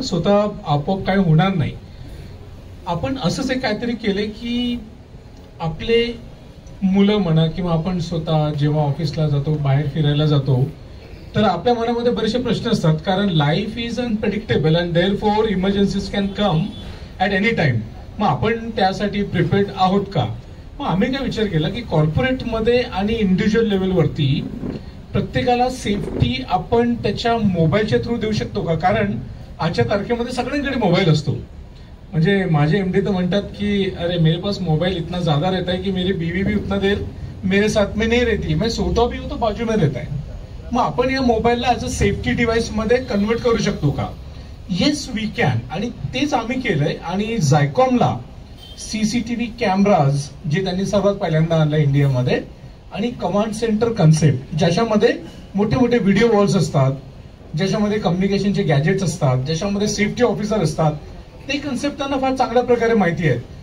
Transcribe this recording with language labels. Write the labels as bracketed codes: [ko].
[mr] स्वतः आपोआप काय होणार नाही. आपण असंच एक काहीतरी केले की आपले मुलं म्हणा किंवा आपण स्वतः जेव्हा ऑफिसला जातो, बाहेर फिरायला जातो, तर आपल्या मनामध्ये बरेचसे प्रश्न असतात, कारण [en] Life is unpredictable and therefore emergencies can come at any time. [mr] मग आपण त्यासाठी प्रिपेअर्ड आहोत का? मग आम्ही काय विचार केला की कॉर्पोरेटमध्ये आणि इंडिव्हिज्युअल लेवलवरती प्रत्येकाला सेफ्टी आपण त्याच्या मोबाईलच्या थ्रू देऊ शकतो का? कारण आजच्या तारखेमध्ये सगळ्यांकडे मोबाईल असतो. म्हणजे माझे MD तर म्हणतात की [hi] अरे मेरे पास मोबाइल इतना ज्यादा रहता है कि मेरी बीवी भी उतना देर मेरे साथ में नहीं रहती, मैं सोता भी हूं तो बाजू में रहता है. [mr] मग आपण या मोबाईलला ऍज अ सेफ्टी डिव्हाइस मध्ये कन्वर्ट करू शकतो का? [en] Yes we can. [mr] आणि तेच आम्ही केलंय. आणि झायकॉमला CCTV कॅमेराज जे त्यांनी सर्वात पहिल्यांदा आणलं इंडियामध्ये, आणि कमांड सेंटर कन्सेप्ट ज्याच्यामध्ये मोठे मोठे व्हिडिओ वॉल्स असतात, ज्याच्यामध्ये कम्युनिकेशनचे गॅजेट्स असतात, ज्याच्यामध्ये सेफ्टी ऑफिसर असतात, ते कन्सेप्ट त्यांना फार चांगल्या प्रकारे माहिती आहेत.